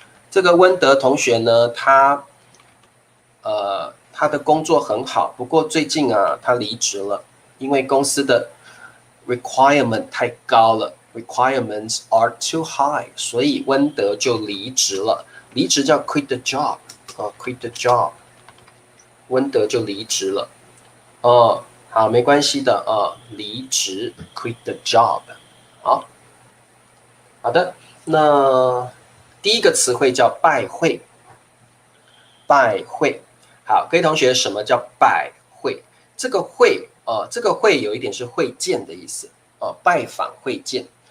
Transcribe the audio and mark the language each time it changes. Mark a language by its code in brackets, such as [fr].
[zh] 这个温德同学呢，他的工作很好，不过最近啊，他离职了，因为公司的 requirement 太高了 ， [en] requirements are too high， [zh] 所以温德就离职了。离职叫 [en] quit the job， quit the job， [zh] 温德就离职了。好，没关系的离职 [en] quit the job。 [zh] 好的，那第一个词汇叫拜会，拜会。好，各位同学，什么叫拜会？这个会，这个会有一点是会见的意思，拜访会见。